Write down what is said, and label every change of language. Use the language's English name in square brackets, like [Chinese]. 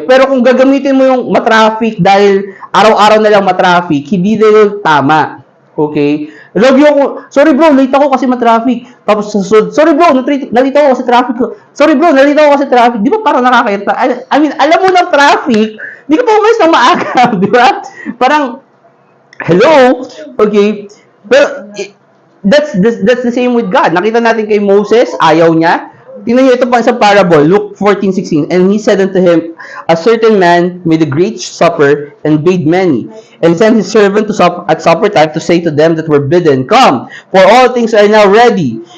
[Filipino] Pero kung gagamitin mo yung matraffic dahil araw-araw na lang matraffic, hindi na yun tama. Okay? Lagi ako, sorry bro, late ako kasi matraffic. Tapos sorry bro, nalito ako kasi traffic ko. Sorry bro, nalito ako kasi traffic. Di ba parang nakakairita? I mean, alam mo ng traffic, di ka pa umalis ng maaga. Di ba? Parang, hello? Okay? [English] Pero, that's the same with God. [Filipino] Nakita natin kay Moses, ayaw niya. Tingnan niyo ito pa sa parable, Luke 14:16. [English] And he said unto him, a certain man made a great supper and bade many, and sent his servant to at supper time to say to them that were bidden, come, for all things are now ready.